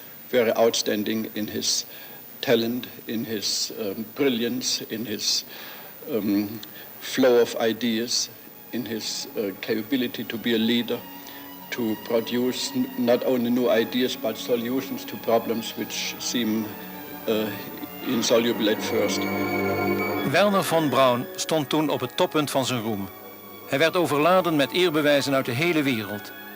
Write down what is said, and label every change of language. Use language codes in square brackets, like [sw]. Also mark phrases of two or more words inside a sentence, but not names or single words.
[en] Very outstanding in his talent, in his brilliance, in his flow of ideas, in his capability to be a leader, to produce not only new ideas but solutions to problems which seem insoluble at first. [nl] Wernher von Braun stond toen op het toppunt van zijn roem. Hij werd overladen met eerbewijzen uit de hele wereld.